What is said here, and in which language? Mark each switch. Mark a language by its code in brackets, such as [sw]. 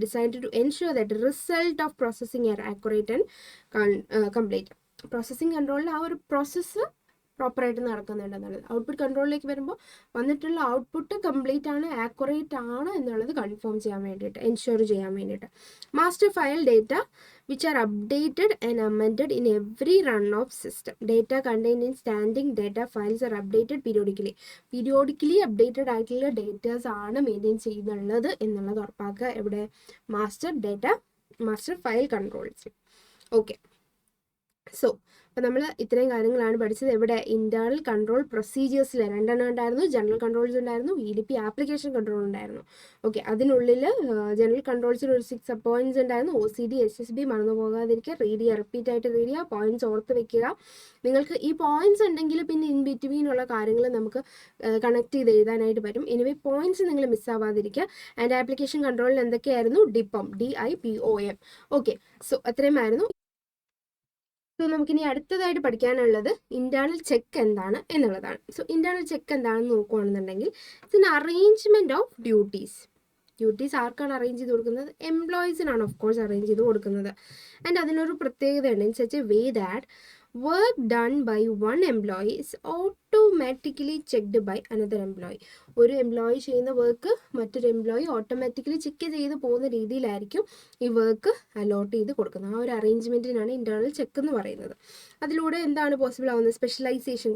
[en] Designed to ensure that result of processing are accurate and complete. [ml] Processing കൺട്രോളിൽ ആ ഒരു process പ്രോപ്പറായിട്ട് നടക്കുന്നുണ്ടെന്നുള്ളത്. Output കൺട്രോളിലേക്ക് വരുമ്പോൾ വന്നിട്ടുള്ള ഔട്ട്പുട്ട് കംപ്ലീറ്റ് ആണ്, ആക്യുറേറ്റ് ആണ് എന്നുള്ളത് കൺഫേം ചെയ്യാൻ വേണ്ടിയിട്ട്, എൻഷുർ ചെയ്യാൻ വേണ്ടിയിട്ട്. [en] Master file data which are updated and amended in every run of system. Data contained in standing data files are updated periodically. Periodically updated [ml] ആയിട്ടുള്ള ഡേറ്റാസ് ആണ് മെയിൻറ്റെയിൻ ചെയ്യുന്നുള്ളത് എന്നുള്ളത് ഉറപ്പാക്കുക. എവിടെ? Master file controls. Okay, so അപ്പോൾ നമ്മൾ ഇത്രയും കാര്യങ്ങളാണ് പഠിച്ചത്. എവിടെ? ഇന്റേണൽ കൺട്രോൾ പ്രൊസീജിയേഴ്സിൽ 2 ഉണ്ടായിരുന്നു. ജനറൽ കൺട്രോൾസ് ഉണ്ടായിരുന്നു, EDP ആപ്ലിക്കേഷൻ കൺട്രോൾ ഉണ്ടായിരുന്നു. ഓക്കെ, അതിനുള്ളിൽ ജനറൽ കൺട്രോൾസിൽ ഒരു 6 സബ് പോയിന്റ്സ് ഉണ്ടായിരുന്നു. OCD, SSB മറന്നു പോകാതിരിക്കുക, റീഡ് ചെയ്യുക, റിപ്പീറ്റ് ആയിട്ട് റീഡ് ചെയ്യുക, പോയിന്റ്സ് ഓർത്ത് വെക്കുക. നിങ്ങൾക്ക് ഈ പോയിന്റ്സ് ഉണ്ടെങ്കിൽ പിന്നെ ഇൻ ബിറ്റ്വീൻ ഉള്ള കാര്യങ്ങൾ നമുക്ക് കണക്ട് ചെയ്ത് എഴുതാനായിട്ട് പറ്റും. എനിവേ പോയിന്റ്സ് നിങ്ങൾ മിസ്സാവാതിരിക്കുക. ആൻഡ് ആപ്ലിക്കേഷൻ കൺട്രോളിൽ എന്തൊക്കെയായിരുന്നു? DIPOM, DIPOM. Okay, so അത്രയുമായിരുന്നു. So നമുക്കിനി അടുത്തതായിട്ട് പഠിക്കാനുള്ളത് ഇന്റേണൽ ചെക്ക് എന്താണ് എന്നുള്ളതാണ്. സോ ഇന്റേണൽ ചെക്ക് എന്താണെന്ന് നോക്കുകയാണെന്നുണ്ടെങ്കിൽ [en] It's an arrangement of duties. [ml] Duties ആർക്കാണ് അറേഞ്ച് ചെയ്ത് കൊടുക്കുന്നത്? എംപ്ലോയീസിനാണ് ഓഫ് കോഴ്സ് അറേഞ്ച് ചെയ്ത് കൊടുക്കുന്നത്. [en] and [ml] അതിനൊരു പ്രത്യേകതയുണ്ട്. [en] In such a way that work done by one employee is automatically checked by another employee. [ml] ഒരു എംപ്ലോയി ചെയ്യുന്ന വർക്ക് മറ്റൊരു എംപ്ലോയി ഓട്ടോമാറ്റിക്കലി ചെക്ക് ചെയ്ത് പോകുന്ന രീതിയിലായിരിക്കും ഈ വർക്ക് അലോട്ട് ചെയ്ത് കൊടുക്കുന്നത്. ആ ഒരു അറേഞ്ച്മെൻറ്റിനാണ് ഇൻറ്റേർണൽ ചെക്ക് എന്ന് പറയുന്നത്. അതിലൂടെ എന്താണ് പോസിബിൾ ആവുന്നത്? സ്പെഷ്യലൈസേഷൻ.